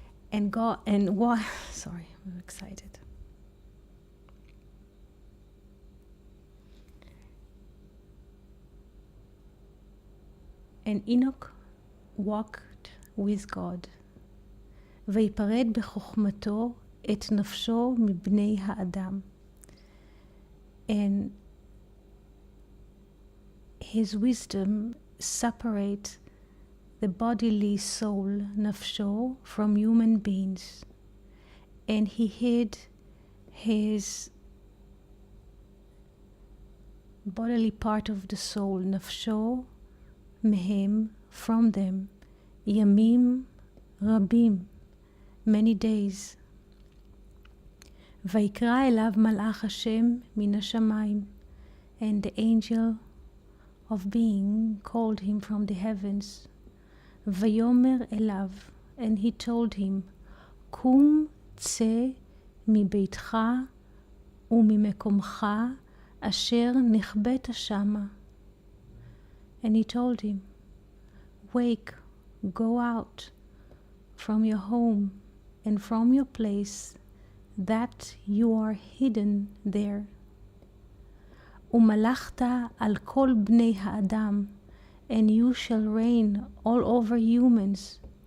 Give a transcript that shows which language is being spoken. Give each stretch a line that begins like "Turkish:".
English: And God, and what, sorry, I'm excited. And Enoch walked with God.
Hebrew: ויפרד בחוכמתו את נפשו מבני האדם.
English: And his wisdom separate the bodily soul, nafsho, from human beings. And he hid his bodily part of the soul, nafsho, mehem, from them, yamim rabim, many days.
Hebrew: ויקרא אליו מלאך השם מן השמיים,
English: and the angel of being called him from the heavens.
Hebrew: ויאמר אליו,
English: and he told him,
Hebrew: קום צא מביתך וממקומך אשר נכבית שמה.
English: And he told him, wake, go out from your home and from your place that you are hidden there.
Hebrew: ומלכת על כל בני האדם,
English: and you shall reign all over humans.